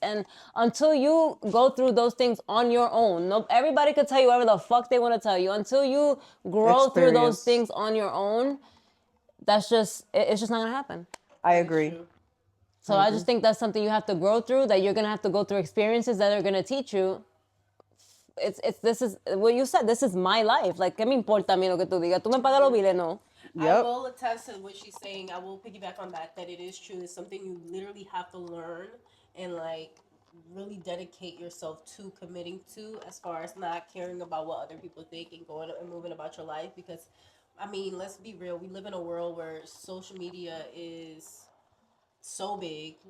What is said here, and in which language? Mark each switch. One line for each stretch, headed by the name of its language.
English: And until you go through those things on your own, everybody could tell you whatever the fuck they want to tell you. Until you grow through those Experience. things on your own, it's just not gonna happen. I agree. So I just think that's something you have to grow through. That you're gonna have to go through experiences that are gonna teach you. This is what you said. This is my life.
Spanish: Like, ¿qué me importa a mí lo que tú digas? Tú me pagas los biles, no.
English: I Yep. will attest to what she's saying. I will piggyback on that it is true. It's something you literally have to learn and, like, really dedicate yourself to committing to, as far as not caring about what other people think and going and moving about your life. Because, I mean, let's be real. We live in a world where social media is so big.